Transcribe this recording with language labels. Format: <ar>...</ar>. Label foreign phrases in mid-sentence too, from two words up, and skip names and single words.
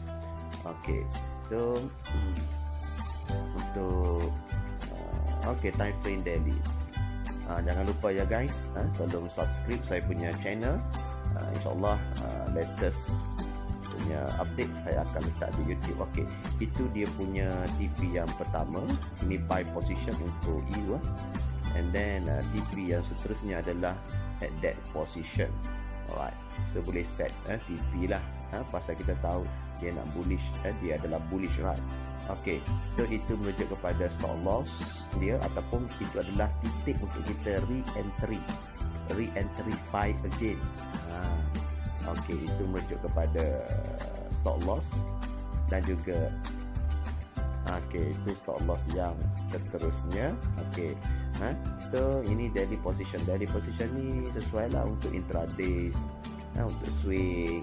<en>Okay, so</en> <ms>untuk</ms> <en>time frame daily,</en> <ms>jangan lupa ya guys, tolong subscribe saya punya channel. InsyaAllah latest punya update saya akan letak di YouTube. Okay, itu dia punya TP yang pertama. Ini</ms> <en>buy position</en> <ms>untuk EU,</ms> <en>and then</en> <ms>TP yang seterusnya adalah</ms> <en>at that position. Alright, so</en> <ms>boleh set TP lah. Pasal kita tahu dia nak bullish, dia adalah bullish, right?</ms> <en>Okay, so</en> <ms>itu merujuk kepada</ms> <en>stop loss</en> <ms>dia, ataupun itu adalah titik untuk kita</ms> <en>re-entry buy again.</en> <ms>Okay, itu merujuk kepada</ms> <en>stop loss,</en> <ms>dan juga okay, itu</ms> <en>stop loss</en> <ms>yang seterusnya.</ms> <en>Okay, so</en> <ms>ini</ms> <en>daily position. Daily position</en> <ms>ni sesuai lah untuk intraday, untuk swing.</ms>